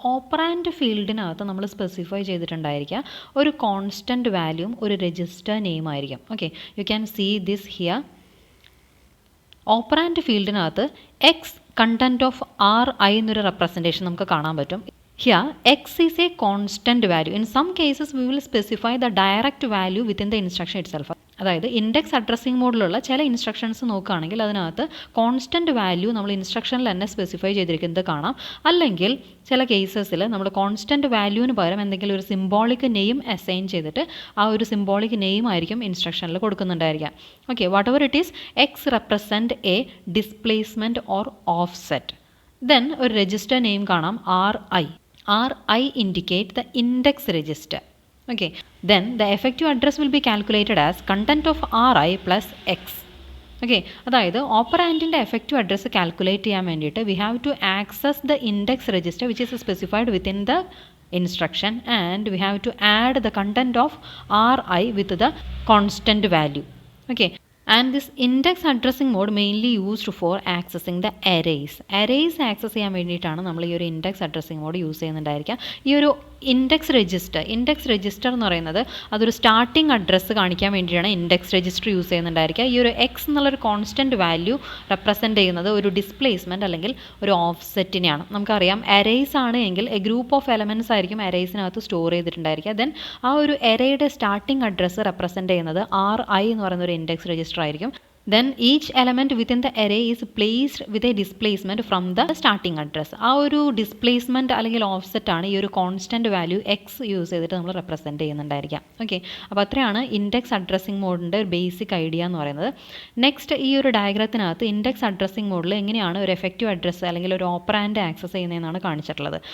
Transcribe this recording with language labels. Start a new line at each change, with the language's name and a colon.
Malayalam: Operand ഫീൽഡിനകത്ത് നമ്മൾ specify ചെയ്തിട്ടുണ്ടായിരിക്കുക ഒരു constant വാല്യൂം ഒരു രജിസ്റ്റർ നെയിം ആയിരിക്കും. Okay,
English: You can see this here.
Malayalam: Operand ഫീൽഡിനകത്ത് X content of RI എന്നൊരു representation നമുക്ക് കാണാൻ പറ്റും.
English: Here x is a constant value. In some cases we will specify the direct value within the instruction itself.
Malayalam: അതായത് index addressing മോഡിലുള്ള ചില instructions നോക്കുകയാണെങ്കിൽ അതിനകത്ത് constant value നമ്മൾ ഇൻസ്ട്രക്ഷനിൽ തന്നെ സ്പെസിഫൈ ചെയ്തിരിക്കുന്നത് കാണാം. അല്ലെങ്കിൽ ചില കേസസിൽ നമ്മൾ കോൺസ്റ്റൻറ്റ് വാല്യൂവിന് പകരം എന്തെങ്കിലും ഒരു സിംബോളിക് നെയിം അസൈൻ ചെയ്തിട്ട് ആ ഒരു സിംബോളിക് നെയിം ആയിരിക്കും ഇൻസ്ട്രക്ഷനിൽ കൊടുക്കുന്നുണ്ടായിരിക്കാം.
English: Okay, whatever it is X represent a displacement or offset. Then
Malayalam: ഒരു രജിസ്റ്റർ നെയിം കാണാം
English: RI indicate the index register. Okay, then the effective address will be calculated as content of RI plus X. Okay,
Malayalam: അതായത് ഓപ്പറാൻഡിൻ്റെ effective address calculate ചെയ്യാൻ വേണ്ടിയിട്ട്
English: We have to access the index register which is specified within the instruction and we have to add the content of RI with the constant value. Okay, And this index addressing mode mainly used for accessing the arrays.
Malayalam: Arrays access ചെയ്യാൻ വേണ്ടിയിട്ടാണ് നമ്മൾ ഈ ഒരു index addressing mode use ചെയ്യുന്നുണ്ടായിരിക്കുക. ഈ ഒരു index register എന്ന് പറയുന്നത് അതൊരു സ്റ്റാർട്ടിംഗ് അഡ്രസ്സ് കാണിക്കാൻ വേണ്ടിയാണ് ഇൻഡെക്സ് രജിസ്റ്റർ യൂസ് ചെയ്യുന്നുണ്ടായിരിക്കുക. ഈ ഒരു എക്സ് എന്നുള്ളൊരു കോൺസ്റ്റൻറ്റ് വാല്യൂ റെപ്രസെൻറ്റ് ചെയ്യുന്നത് ഒരു ഡിസ്പ്ലേസ്മെൻറ്റ് അല്ലെങ്കിൽ ഒരു ഓഫ്സെറ്റിനെയാണ്. നമുക്കറിയാം അറേസ് ആണ് എങ്കിൽ എ ഗ്രൂപ്പ് ഓഫ് എലമെൻറ്റ്സ് ആയിരിക്കും അറേസിനകത്ത് സ്റ്റോർ ചെയ്തിട്ടുണ്ടായിരിക്കുക. ദെൻ ആ ഒരു അറേയുടെ സ്റ്റാർട്ടിംഗ് അഡ്രസ്സ് റെപ്രസെൻറ്റ് ചെയ്യുന്നത് RI എന്ന് പറയുന്ന ഒരു ഇൻഡെക്സ് രജിസ്റ്റർ ആയിരിക്കും.
English: Then each element within the array is placed with a displacement from the starting address.
Malayalam: ആ ഒരു ഡിസ്പ്ലേസ്മെൻറ്റ് അല്ലെങ്കിൽ ഓഫ്സെറ്റ് ആണ് ഈ ഒരു കോൺസ്റ്റൻറ്റ് വാല്യൂ എക്സ് യൂസ് ചെയ്തിട്ട് നമ്മൾ റെപ്രസെൻറ്റ് ചെയ്യുന്നുണ്ടായിരിക്കാം. ഓക്കെ, അപ്പോൾ അത്രയാണ് ഇൻഡെക്സ് അഡ്രസ്സിംഗ് മോഡിൻ്റെ ഒരു ബേസിക് ഐഡിയ എന്ന് പറയുന്നത്. നെക്സ്റ്റ് ഈ ഒരു ഡയഗ്രത്തിനകത്ത് ഇൻഡെക്സ് അഡ്രസ്സിംഗ് മോഡിൽ എങ്ങനെയാണ് ഒരു എഫക്റ്റീവ് അഡ്രസ്സ് അല്ലെങ്കിൽ ഒരു ഓപ്പറാൻഡ് ആക്സസ് ചെയ്യുന്നതെന്നാണ് കാണിച്ചിട്ടുള്ളത്.